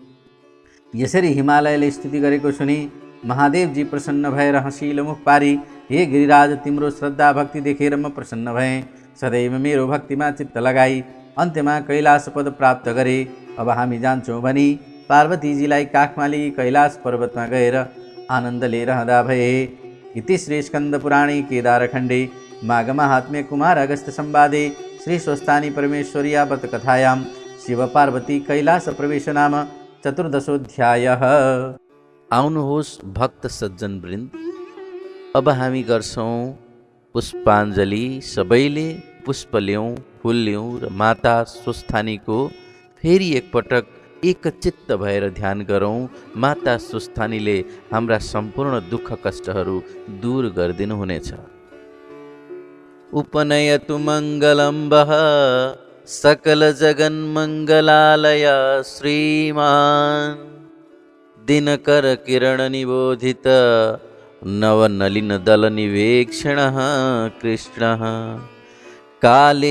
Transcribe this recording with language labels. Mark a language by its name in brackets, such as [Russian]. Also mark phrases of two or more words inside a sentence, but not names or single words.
[Nepali] यसरी हिमालयले स्तुति गरेको सुनि महादेवजी प्रसन्न भएर हँसिलो मुख पारी, हे गिरिराज, तिम्रो श्रद्धा भक्ति देखेर म प्रसन्न भएँ। सदैव मेरो भक्तिमा चित्त लगाई अन्त्यमा कैलाश पद प्राप्त गरे। अब हामी जान्छौँ भनी पार्वतीजीलाई काखमा लिई कैलाश पर्वतमा गएर आनन्दले रहँदा भए। [Sanskrit] इति श्री स्कन्द पुराणे केदारखण्डे माघमाहात्म्ये कुमार अगस्त्य संवादे श्री स्वस्थानी परमेश्वर्याव्रत कथायां शिव पार्वती कैलाश प्रवेश नाम 14 [Nepali] आउनुहोस् भक्त सज्जन वृन्द, अब हामी गर्छौँ पुष्पाञ्जली। सबैले पुष्प ल्याउँ, फुल ल्याउँ र माता स्वस्थानीको फेरि एकपटक एकचित्त भएर ध्यान गरौँ। माता स्वस्थानीले हाम्रा सम्पूर्ण दुःख कष्टहरू दूर गरिदिनुहुनेछ। [Sanskrit] उपनयतु मङ्गलं वः सकल जगन्मङ्गलालय श्रीमान् दिनकर किरण निबोधित नवनलिन दल निवेक्षणः कृष्णः काले